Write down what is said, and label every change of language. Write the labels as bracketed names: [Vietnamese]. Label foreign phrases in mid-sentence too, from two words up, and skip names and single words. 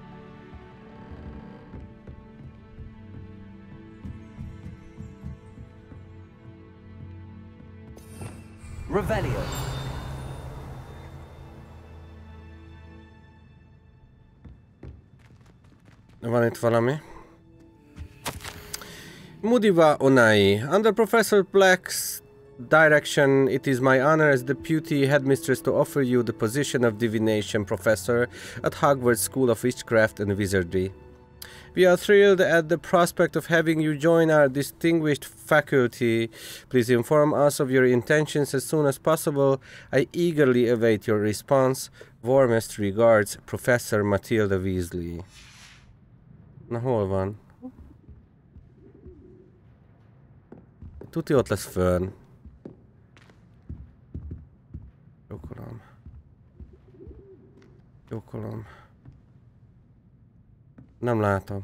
[Hungarian] Revelio. Van itt valami. Mudiva Onai. [English] Under Professor Black's direction, it is my honor as deputy headmistress to offer you the position of divination professor at Hogwarts School of Witchcraft and Wizardry. We are thrilled at the prospect of having you join our distinguished faculty. Please inform us of your intentions as soon as possible. I eagerly await your response. Warmest regards, Professor Matilda Weasley. [Hungarian] Na, hol van? Tuti ott lesz fönn. Jókolom. Jókolom. Nem látom.